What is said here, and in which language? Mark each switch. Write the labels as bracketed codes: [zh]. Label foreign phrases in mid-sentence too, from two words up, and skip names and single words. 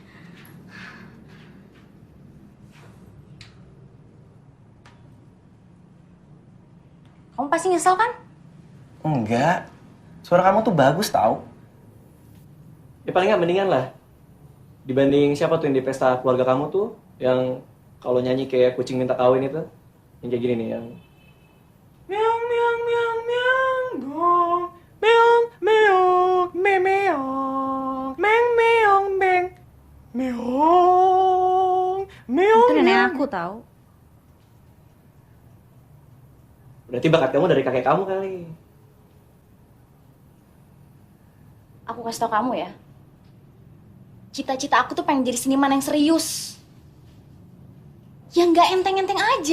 [id] Kamu pasti nyesel kan? Enggak. Suara kamu tuh bagus tau. Ya paling nggak mendingan lah. Dibanding siapa tuh yang di pesta keluarga kamu tuh yang kalau nyanyi kayak kucing minta kawin itu, yang kayak gini nih, yang meong meong meong meong gong meong meong meong meng meong meng meong meong. Itu nenek aku tahu. Berarti bakat kamu dari kakek kamu kali. Aku kasih tau kamu ya. Cita-cita aku tuh pengen jadi seniman yang serius. Yang nggak enteng-enteng aja.